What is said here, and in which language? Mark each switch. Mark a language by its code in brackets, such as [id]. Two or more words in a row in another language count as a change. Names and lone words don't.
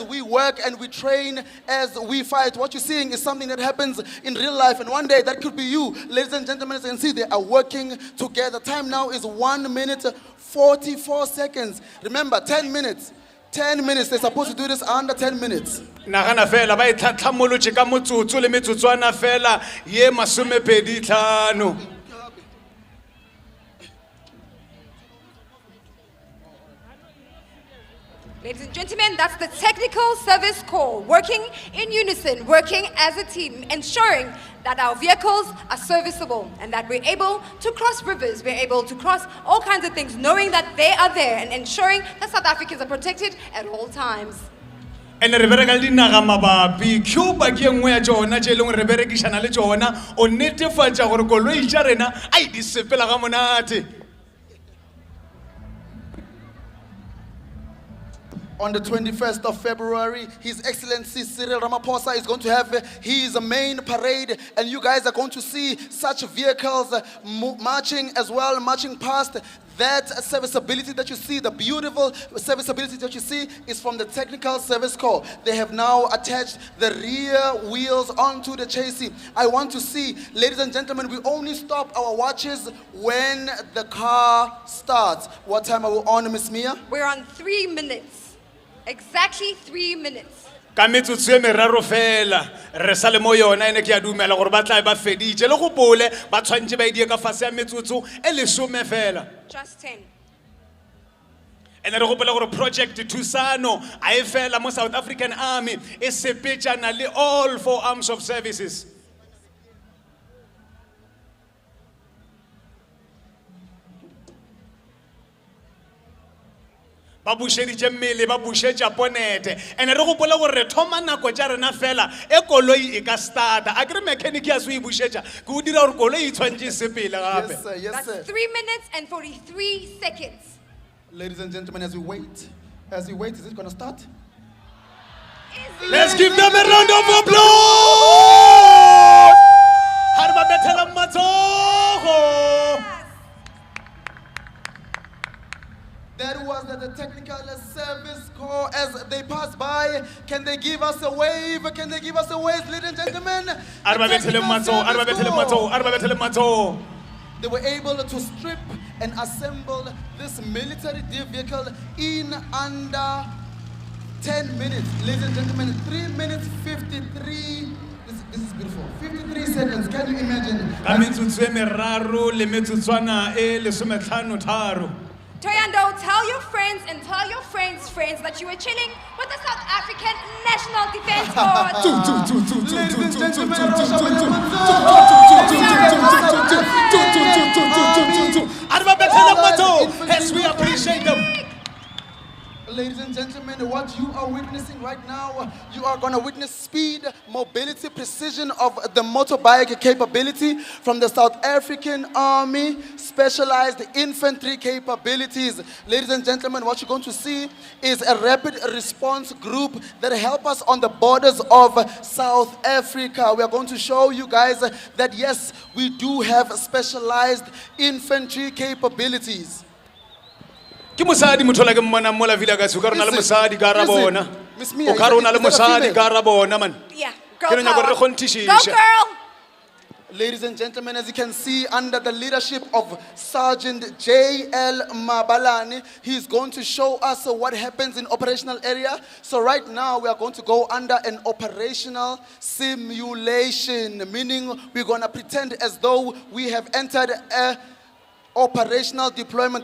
[en] We work and we train as we fight. What you're seeing is something that happens in real life, and one day that could be you. Ladies and gentlemen, as you can see, they are working together. Time now is 1 minute 44 seconds. Remember, 10 minutes. 10 minutes. They're supposed to do this under 10 minutes. [nso] nagana fela ba itlhatlhamolotše ka motsotso le metsotswana fela ye 25. [en] Ladies and gentlemen, that's the Technical Service Corps, working in unison, working as a team, ensuring that our vehicles are serviceable and that we're able to cross rivers, we're able to cross all kinds of things, knowing that they are there and ensuring that South Africans are protected at all times. [nso] ene re bereka le dinaga mabapi cuba ke nngwe ya tsona tše e leng re berekišana le tsona o netefatša gore koloi tša rena a di sepela ga monate. [en] On the 21st of February, His Excellency Cyril Ramaphosa is going to have his main parade, and you guys are going to see such vehicles marching as well, marching past. That serviceability that you see, the beautiful serviceability that you see, is from the Technical Service Corps. They have now attached the rear wheels onto the chassis. I want to see, ladies and gentlemen, we only stop our watches when the car starts. What time are we on, Miss Mia? We're on 3 minutes. Exactly 3 minutes. [nso] ka metsotso e meraro fela re sa le mo yona ene ke a dumela gore ba tla ba feditše le gopole ba tshwantše ba idie ka fase ya metsotso e 10 fela. [en] Just 10. [nso] ene re gopela gore project thusano a e fela mo South African Army e sepetšana le [en] all 4 arms of services. [nso] ba bušeditše mmele ba bušetša ponete ene re gopola gore re thoma nako tša rena fela e koloi e ka starta a kere mechanic ya se o e bušetša ke o dira gore koloi e tshwantše e sepele gape. [en] Yes, sir. Yes, That's sir. 3 minutes and 43 seconds. Ladies and gentlemen, as we wait, is it going to start? Let's give them a round of applause. [nso] Ha re ba bethela matsogo. [en] That was the Technical Service Corps as they pass by. Can they give us a wave? Can they give us a wave, ladies and gentlemen? [nso] Ha re ba [en] The [nso] bethele [en] Technical [nso] matsogo, ha re ba [en] Service [nso] bethele [en] Corps. [nso] matsogo, ha re ba bethele matsogo. [en] They were able to strip and assemble this military vehicle in under 10 minutes. Ladies and gentlemen, 3 minutes 53. This is beautiful. 53 seconds. Can you imagine? [nso] Ka metsotso e meraro le metsotswana e 13. [en] Toyando, tell your friends and tell your friends' friends that you were chilling with the South African National Defense Force. Ladies and gentlemen, [nso] Ha re ba bethele matsogo [en] as we appreciate them. Ladies and gentlemen, what you are witnessing right now, you are going to witness speed, mobility, precision of the motorbike capability from the South African Army, specialized infantry capabilities. Ladies and gentlemen, what you're going to see is a rapid response group that help us on the borders of South Africa. We are going to show you guys that yes, we do have specialized infantry capabilities. [nso] Ke mosadi motho la ke mmona mola vila ka se ka rona le mosadi ka ra bona [en] Miss Mia, [nso] o ka rona le [en] is that a [nso] mosadi [en] female? [nso] ka ra bona man. [en] Yeah, girl [nso] Ke re nyaka [en] power. [nso] re Go kgonthišiše. [en] girl! Ladies and gentlemen, as you can see, under the leadership of Sergeant J.L. Mabalani, he's going to show us what happens in operational area. So right now, we are going to go under an operational simulation, meaning we're going to pretend as though we have entered a operational deployment.